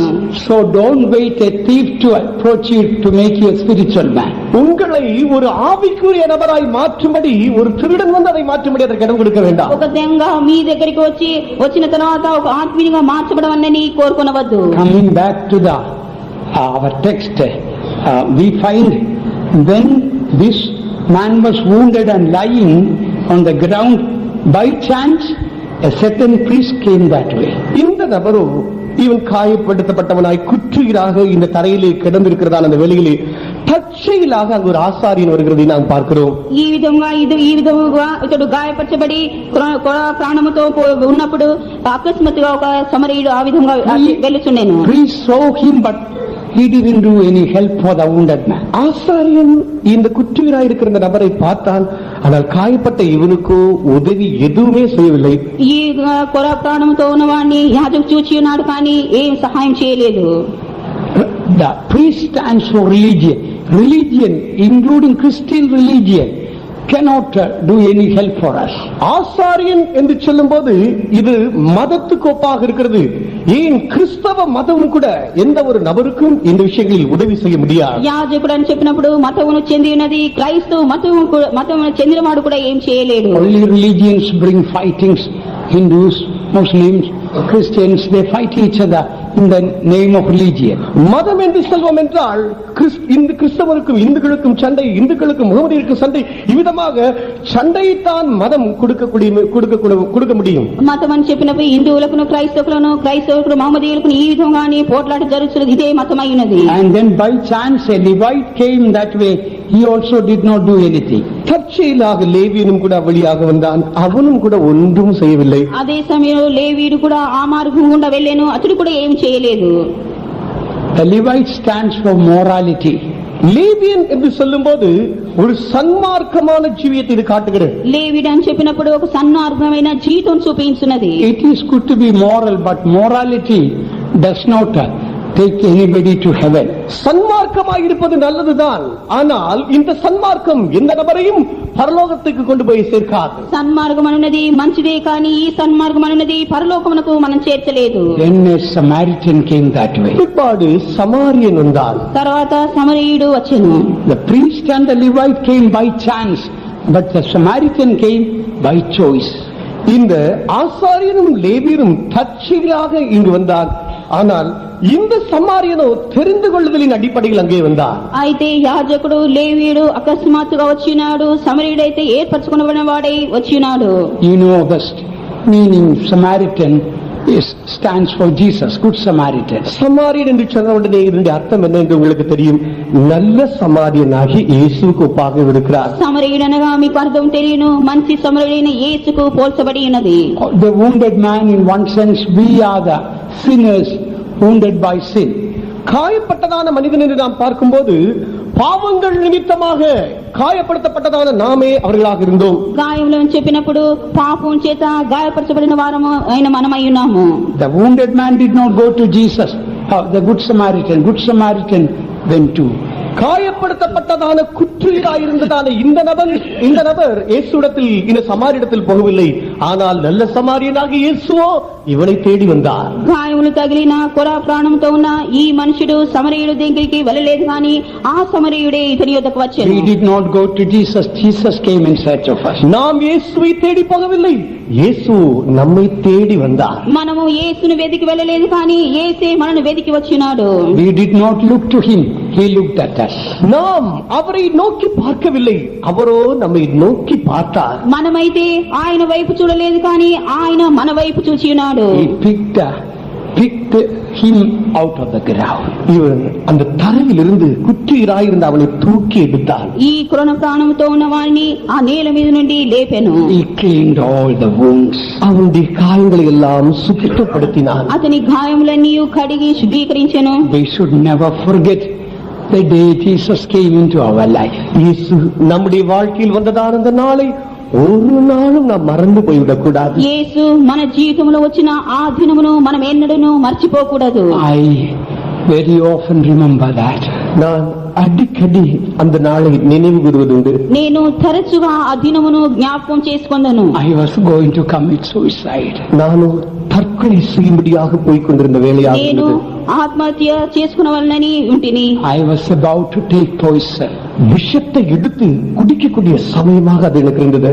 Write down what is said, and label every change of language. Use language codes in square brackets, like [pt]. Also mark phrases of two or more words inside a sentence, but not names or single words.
[en] So don't wait a thief to approach you to make you a spiritual man. [ta] உங்களை ஒரு ஆவிக்குரிய நபராய் மாற்றும்படி ஒரு திருடன் வந்து அதை மாற்றும்படி அதற்கு இடம் கொடுக்க வேண்டாம். [te] ఒక దొంగ మీ దగ్గరికి వచ్చిన తర్వాత ఒక ఆత్మీయునిగా మార్చబడవన్నని కోరుకొనవద్దు. [en] Coming back to the our text, we find when this man was wounded and lying on the ground, by chance a certain priest came that way. [ta] இந்த நபரோ இவன் காயப்படுத்தப்பட்டவனாய் குற்றுயிராக இந்த தரையிலே கிடந்திருக்கிறதான அந்த வெளியிலே தற்செயலாக அங்கு ஒரு ஆசாரியன் வருகிறதை நாம் பார்க்கிறோம். [te] ఈ విధంగా ఇతడు గాయపరచబడి ప్రాణముతో ఉన్నప్పుడు అకస్మాత్తుగా ఒక సమరయుడు ఆ విధంగా వెళ్ళుచుండెను. [en] Priest saw him, but he didn't do any help for the wounded man. [ta] ஆசாரியன் இந்த குற்றுயிராய் இருக்கிற இந்த நபரை பார்த்தான், ஆனால் காயப்பட்ட இவனுக்கோ உதவி எதுவுமே செய்யவில்லை. [te] ఈ ప్రాణంతో ఉన్నవాడిని యాజకుడు చూచి ఉన్నాడు కానీ ఏం సహాయం చేయలేదు. [en] The priest stands for religion. Religion, including Christian religion, cannot do any help for us. [ta] ஆசாரியன் என்று சொல்லும் போது இது மதத்துக்கு ஒப்பாக இருக்கிறது. ஏன் கிறிஸ்தவ மதம் கூட எந்த ஒரு நபருக்கும் இந்த விஷயங்களில் உதவி செய்ய முடியாது. [te] యాజకుడు అని చెప్పినప్పుడు మతమును చెంది ఉన్నది క్రైస్తవ మతమును చెందినవాడు కూడా ఏం చేయలేడు. [en] Only religions bring fightings. Hindus, Muslims, Christians, they fight each other in the name of religion. [ta] மதம் என்று சொல்வோம் என்றால் இந்த கிறிஸ்தவருக்கும் இந்துக்களுக்கும் சண்டை, இந்துக்களுக்கும் முகமதியருக்கும் சண்டை, இவ்விதமாக சண்டையைத்தான் மதம் கொடுக்க முடியும். [te] మతం అని చెప్పినప్పుడు హిందువులకు క్రైస్తవులకు మహమ్మదీయులకు ఈ విధంగానే పోట్లాట జరుగుతున్నది. ఇదే మతమై ఉన్నది. [en] And then by chance a Levite came that way. He also did not do anything. [ta] தற்செயலாக லேவியனும் கூட வழியாக வந்தான், அவனும் கூட ஒன்றும் செய்யவில்லை. [te] అదే సమయంలో లేవీయుడు కూడా ఆ మార్గం గుండా వెళ్ళాను, అతడు కూడా ఏం చేయలేదు. [en] The Levite stands for morality. [ta] லேவியன் என்று சொல்லும் போது ஒரு சன்மார்க்கமான ஜீவியத்தை இது காட்டுகிறது. [te] లేవీయుడు అని చెప్పినప్పుడు ఒక సన్మార్గమైన జీవితం చూపించున్నది. [en] It is good to be moral, but morality does not take anybody to heaven. [ta] சன்மார்க்கமாக இருப்பது நல்லதுதான், ஆனால் இந்த சன்மார்க்கம் எந்த நபரையும் பரலோகத்துக்கு கொண்டு போய் சேர்க்காது. [te] సన్మార్గం అనున్నది మంచిదే కానీ ఈ సన్మార్గం అనున్నది పరలోకమునకు మనం చేర్చలేదు. [en] Then a Samaritan came that way. [ta] பிற்பாடு சமாரியன் வந்தான். [te] తర్వాత సమరయుడు వచ్చెను. [en] The priest and the Levite came by chance, but the Samaritan came by choice. [ta] இந்த ஆசாரியனும் லேவியரும் தற்செயலாக இங்கு வந்தான், ஆனால் இந்த சமாரியனோ தெரிந்து கொள்ளுதலின் அடிப்படையில் அங்கே வந்தார். [te] అయితే యాజకుడు లేవీయుడు అకస్మాత్తుగా వచ్చినాడు, సమరయుడైతే ఏర్పరచుకున్న వాడై వచ్చినాడు. [en] You know the meaning Samaritan stands for Jesus, Good Samaritan. [ta] சமாரியன் என்று சொன்ன உடனே இதனுடைய அர்த்தம் என்ன என்று உங்களுக்கு தெரியும். நல்ல சமாரியனாகி இயேசுவுக்கு ஒப்பாக இருக்கிறார். [te] సమరయుడు అనగా మీకు అర్థం తెలియను, మంచి సమరయుడైన యేసుకు పోల్చబడి ఉన్నది. [en] The wounded man, in one sense, we are the sinners wounded by sin. [ta] காயப்பட்டதான மனிதன் என்று நாம் பார்க்கும்போது பாவங்கள் நிமித்தமாக காயப்படுத்தப்பட்டதான நாமே அவர்களாக இருந்தோம். [te] గాయములు చెప్పినప్పుడు పాపం చేత గాయపరచబడిన వారము అయిన మనమై ఉన్నాము. [en] The wounded man did not go to Jesus, the Good Samaritan. Good Samaritan went to. [ta] காயப்படுத்தப்பட்டதான குற்றுயிராயிருந்ததான இந்த நபர் இயேசுவிடத்தில், இந்த சமாரியனிடத்தில் போகவில்லை, ஆனால் நல்ல சமாரியனாக இயேசுவோ இவனை தேடி வந்தார். [te] గాయములు తగిలిన కొర ప్రాణంతో ఉన్న ఈ మనుషుడు సమరయుడు దగ్గరికి వెళ్ళలేదు కానీ ఆ సమరయుడే ఇతని యొద్దకు వచ్చాడు. [en] We did not go to Jesus. Jesus came in search of us. [ta] நாம் இயேசுவை தேடி போகவில்லை, இயேசு நம்மை தேடி வந்தார். [te] మనము యేసును వెతికి వెళ్ళలేదు కానీ యేసే మనను వెతికి వచ్చినాడు. [en] We did not look to him. He looked at us. [ta] நாம் அவரை நோக்கி பார்க்கவில்லை, அவரோ நம்மை நோக்கி பார்த்தார். [te] మనమైతే ఆయన వైపు చూడలేదు కానీ ఆయన మన వైపు చూచి ఉన్నాడు. [en] He picked him out of the ground. [ta] இவன் அந்த தரையிலிருந்து குற்றீராயிருந்த அவனை தூக்கி எடுத்தார். [te] ఈ కొరన ప్రాణంతో ఉన్న వాడిని ఆ నేల మీద నుండి లేపెను. [en] He cleaned all the wounds. [ta] அவனுடைய காயங்களை எல்லாம் சுத்தப்படுத்தினான். [te] అతని గాయములన్నీ కడిగి శుద్ధీకరించెను. [en] We should never forget the day Jesus came into our life. [ta] இயேசு நம்முடைய வாழ்க்கையில் வந்ததான அந்த நாளை ஒரு நாளும் நாம் மறந்து போய்விடக் கூடாது. [te] యేసు మన జీవితంలో వచ్చిన ఆ దినమును మనం ఎన్నడూను మర్చిపోకూడదు. [en] I very often remember that. [ta] நான் அடிக்கடி அந்த நாளை நினைவு கூறுவதுண்டு. [te] నేను తరచుగా ఆ దినమును జ్ఞాపకం చేసుకొందను. [en] I was going to commit suicide. [ta] நான் தற்கொலை செய்யும்படியாக போய்க் கொண்டிருந்த வேலையாக నేను இருந்தது. [te] ఆత్మహత్య చేసుకునవలనని ఉంటిని. [en] I was about to take poison. [ta] விஷத்தை எடுத்து குடிக்கக்கூடிய சமயமாக அது எனக்கு இருந்தது.